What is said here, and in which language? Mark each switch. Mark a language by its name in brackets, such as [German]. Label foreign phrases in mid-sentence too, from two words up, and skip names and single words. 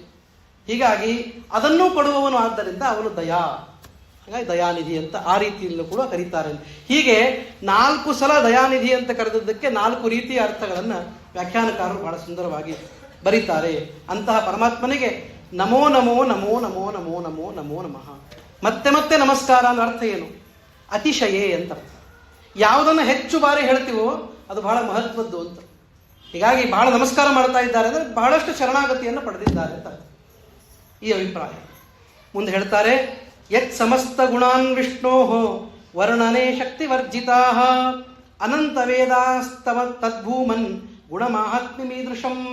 [Kannada] ಹೀಗಾಗಿ ಅದನ್ನೂ ಕೊಡುವವನು, ಆದ್ದರಿಂದ ಅವನು ದಯಾ, ಹಾಗಾಗಿ ದಯಾನಿಧಿ ಅಂತ ಆ ರೀತಿಯಲ್ಲೂ ಕೂಡ ಕರೀತಾರೆ. ಹೀಗೆ 4 ಸಲ ದಯಾನಿಧಿ ಅಂತ ಕರೆದದ್ದಕ್ಕೆ 4 ರೀತಿಯ ಅರ್ಥಗಳನ್ನು ವ್ಯಾಖ್ಯಾನಕಾರರು ಬಹಳ ಸುಂದರವಾಗಿ ಬರೀತಾರೆ. ಅಂತಹ ಪರಮಾತ್ಮನಿಗೆ [Sanskrit] ನಮೋ ನಮೋ ನಮೋ ನಮೋ ನಮೋ ನಮೋ ನಮೋ ನಮಃ. [Kannada] ಮತ್ತೆ ಮತ್ತೆ ನಮಸ್ಕಾರ ಅನ್ನೋ ಅರ್ಥ ಏನು? ಅತಿಶಯೇ ಅಂತ ಅರ್ಥ. ಯಾವುದನ್ನು ಹೆಚ್ಚು ಬಾರಿ ಹೇಳ್ತೀವೋ ಅದು ಬಹಳ ಮಹತ್ವದ್ದು ಅಂತ. ಹೀಗಾಗಿ ಬಹಳ ನಮಸ್ಕಾರ ಮಾಡ್ತಾ ಇದ್ದಾರೆ ಅಂದರೆ ಬಹಳಷ್ಟು ಶರಣಾಗತಿಯನ್ನು ಪಡೆದಿದ್ದಾರೆ ಅಂತ ಈ ಅಭಿಪ್ರಾಯ. ಮುಂದೆ ಹೇಳ್ತಾರೆ, [Sanskrit] ಯತ್ ಸಮಸ್ತ ಗುಣಾನ್ ವಿಷ್ಣೋ ವರ್ಣನೆ ಶಕ್ತಿವರ್ಜಿತಾ ಅನಂತ ವೇದಾಸ್ತವ ತದ್ಭೂಮನ್ ಗುಣಮಾಹಾತ್ಮ್ಯಮೀದೃಶಂ.